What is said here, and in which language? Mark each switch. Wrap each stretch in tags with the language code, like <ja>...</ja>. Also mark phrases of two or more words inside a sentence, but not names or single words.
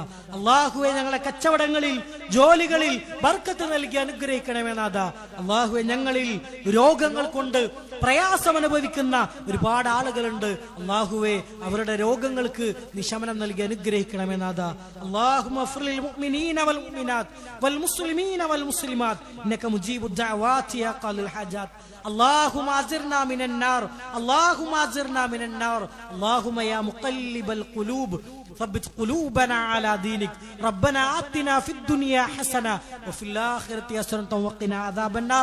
<ml>അല്ലാഹുവേ, ഞങ്ങളുടെ കച്ചവടങ്ങളിൽ, ജോലികളിൽ ബർക്കത്ത് നൽകി അനുഗ്രഹിക്കണമെന്നാണ്. അല്ലാഹുവേ, ഞങ്ങളിൽ രോഗങ്ങൾ കൊണ്ട് പ്രയാസം അനുഭവിക്കുന്ന ഒരുപാട് ആളുകളുണ്ട്. അല്ലാഹുവേ, അവരുടെ രോഗങ്ങൾക്ക് നിശമനം നൽകി അനുഗ്രഹിക്കണമെന്നാണ്.</ml> <ar>اللهم اغفر للمؤمنين والمؤمنات والمسلمين والمسلمات إنك مجيب الدعوات يا قاضي الحاجات. اللهم أجرنا من النار، اللهم أجرنا من النار. اللهم يا مقلب القلوب ثبت قلوبنا على دينك. ربنا آتنا في الدنيا حسنة وفي الآخرة حسنة وقنا عذاب النار.</ar>